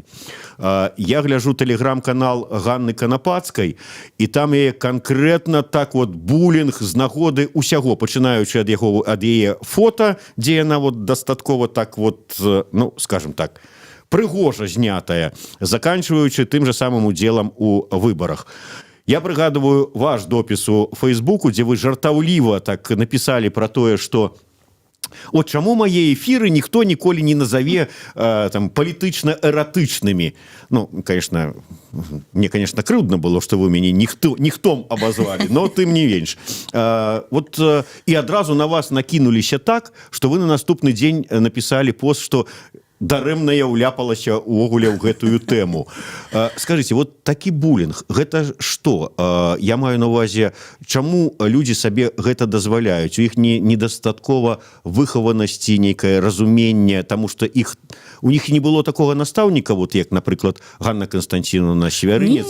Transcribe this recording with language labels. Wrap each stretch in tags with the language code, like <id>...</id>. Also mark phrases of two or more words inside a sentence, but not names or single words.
<be>Я гляжу тэлеграм-канал Ганны Канапацкай, і там яе канкрэтна так вот булінг з нагоды усяго, пачынаючы ад яе фота, дзе яна вот дастаткова так вот, ну, скажем так, прыгожа знятая, заканчиваючы тым же самым удзелам у выборах. Я прыгадываю ваш допіс у Фейсбуку, дзе вы жартаўліва так написали про тое, что от чаму мае эфиры ніхто ніколі не назове там палітычна-эратычнымі.</be> <ru>Ну, конечно, мне, конечно,</ru> <be>крыўдна было, что вы мяне ніхтом обозвали, но тым не менш. Вот и адразу на вас накинуліся так, что вы на наступны дзень написали пост, что дарэмна я уляпалася ўвогуле ў гэтую тэму. Скажите, вот такі булінг, гэта што? Я маю на увазе, чаму людзі сабе гэта дазваляюць? У іх недастаткова выхаванасці, нейкае разуменне, таму што</be> <ru>у них не было такого</ru> <be>настаўніка, вот як, напрыклад, Ганна Константиновна Свярынец.</be>